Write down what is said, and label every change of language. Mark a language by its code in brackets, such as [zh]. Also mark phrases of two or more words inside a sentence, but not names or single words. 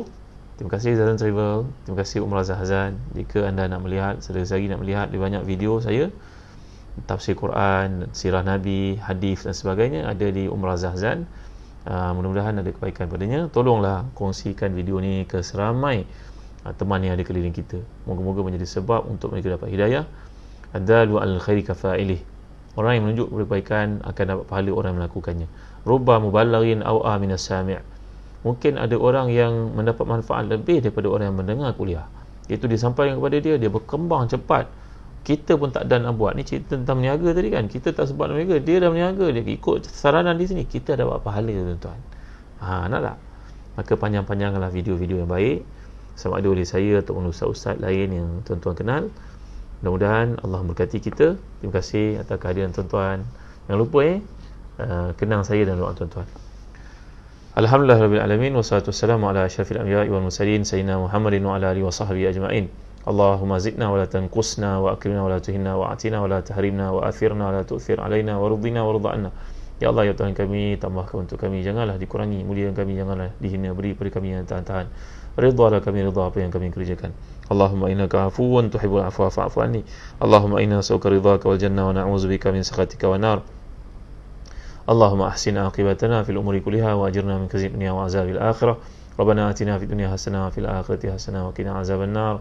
[ms] Terima kasih Zazan Travel, terima kasih Umrah Zahzan. Jika anda nak melihat, selagi lagi nak melihat lebih banyak video saya, tafsir Quran, sirah Nabi, hadis dan sebagainya, ada di Umrah Zahzan. Mudah-mudahan ada kebaikan padanya. Tolonglah kongsikan video ni ke seramai teman yang ada keliling kita. Moga-moga menjadi sebab untuk mereka dapat hidayah [ar] الدال على الخير كفاعله. [ms] Orang yang menunjuk kebaikan akan dapat pahala orang yang melakukannya. [ar] رب مبلغ أوعى من سامع'. [ms] Mungkin ada orang yang mendapat manfaat lebih daripada orang yang mendengar kuliah. Itu disampaikan kepada dia, dia berkembang cepat. Kita pun tak dan nak buat. Ni cerita tentang meniaga tadi kan. Kita tak sebab meniaga, dia dah meniaga, dia ikut saranan di sini. Kita dapat pahala tuan-tuan. Nak tak? Maka panjang-panjanglah video-video yang baik, sama ada oleh saya ataupun ustaz-ustaz lain yang tuan-tuan kenal. Mudah-mudahan Allah memberkati kita. Terima kasih atas kehadiran tuan-tuan. Jangan lupa kenang saya dan doa tuan-tuan. [ar] الحمد لله رب العالمين والصلاة والسلام على أشرف الأنبياء والمرسلين سيدنا محمد وعلى آله وصحبه أجمعين. اللهم زدنا ولا تنقصنا وأكرمنا ولا تهنا وأعطنا ولا تحرمنا وآثرنا ولا تؤثر علينا وأرضنا وارض عنا. [ms] Ya Allah, ya Tuhan kami, tambahkan untuk kami, janganlah dikurangi, muliakan kami, janganlah dihina, beri pada kami yang tahan-tahan. Ridhalah kami, ridha apa yang kami kerjakan. [ar] اللهم إنك عفو تحب العفو فاعف عني اللهم إنا نسألك رضاك والجنة ونعوذ بك من سخطك والنار. اللهم أحسن عاقبتنا في الأمور كلها وأجرنا من خزي الدنيا وعذاب الآخرة. ربنا آتنا في الدنيا حسنة وفي الآخرة حسنة وقنا عذاب النار.